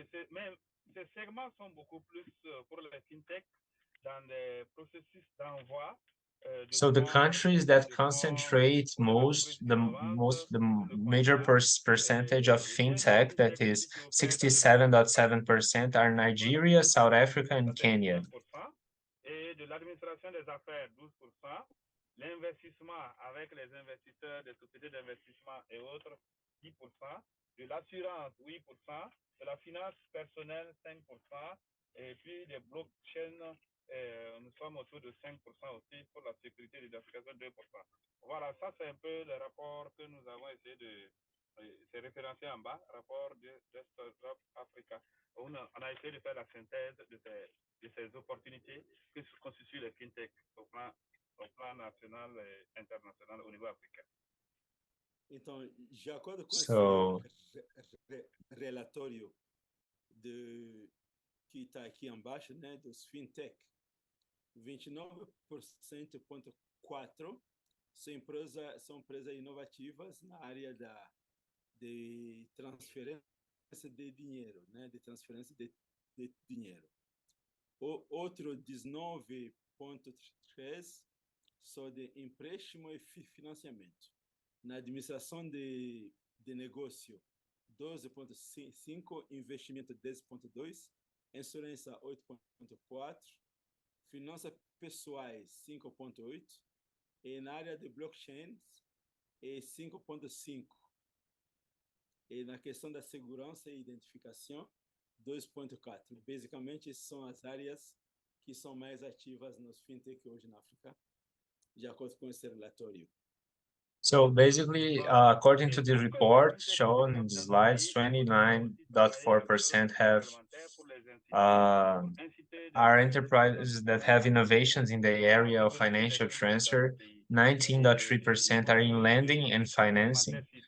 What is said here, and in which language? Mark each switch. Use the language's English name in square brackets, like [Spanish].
[French] Mais ces segments sont beaucoup plus pour les fintech dans les processus d'envoi. [English] So the countries that concentrate the major percentage of fintech, that is 67.7%, are Nigeria, South Africa, and Kenya. [French] Et de l'administration des affaires, 12%. L'investissement avec les investisseurs des sociétés d'investissement et autres, 10%. De l'assurance, 8%. De la finance personnelle, 5%. Et puis des blockchains, nous sommes autour de 5% aussi pour la sécurité et l'identification, 2%. Voilà, ça c'est un peu le rapport que nous avons essayé de... C'est référencé en bas, rapport de Startup Africa. On a essayé de faire la synthèse de ces opportunités que constituent les fintech au plan national et international au niveau africain. [Portuguese] Então, de acordo com esse relatório que está aqui embaixo, né, dos fintech, 29,4% são empresas inovativas na área de transferência de dinheiro, né, de transferência de dinheiro. O outro 19,3% só de empréstimo e financiamento. Na administração de negócio, 12,5%, investimento 10,2%, insurância 8,4%, finanças pessoais 5,8%, e na área de blockchain é 5,5%. E na questão da segurança e identificação, 2,4%. Basicamente, são as áreas que são mais ativas nos fintech hoje na África. de acordo com esse relatório. [English] So basically, according to the report shown in the slides, 29.4% have are enterprises that have innovations in the area of financial transfer. 19.3% are in lending and financing.